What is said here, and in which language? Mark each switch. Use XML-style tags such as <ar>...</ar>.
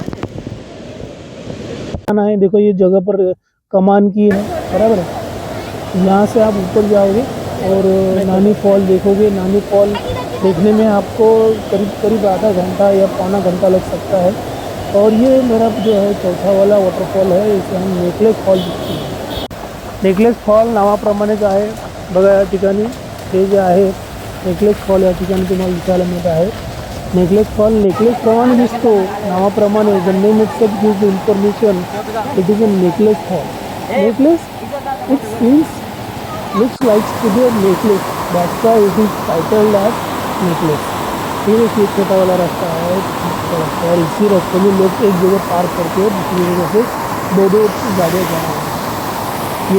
<hi>है, देखो ये जगह पर कमान की है, बराबर है। यहाँ से आप ऊपर जाओगे और नानी फॉल देखोगे। नानी फॉल देखने में आपको करीब करीब आधा घंटा या पौना घंटा लग सकता है। और ये मेरा जो है चौथा वाला वाटरफॉल है, इसे हम नेकलेस फॉल दिखते हैं।</hi> <mr>नेकलेस फॉल नावाप्रमाणेच आहे बघा, या ठिकाणी हे जे आहे नेकलेस फॉल या ठिकाणी तुम्हाला दिसायला मिळत आहे। नेकलेस फॉल नेकलेस प्रमाणे दिसतो, नावाप्रमाणे</mr> <en>The name itself gives information it is a necklace fall. Necklace it seems looks like to be a necklace, that's why it is titled as necklace.</en> <hi>ये देखिए छोटा वाला रास्ता है और इसी रास्ते में लोग एक जगह पार करते हैं, दूसरी जगह से दो गाड़ियाँ जा रहे हैं।</hi>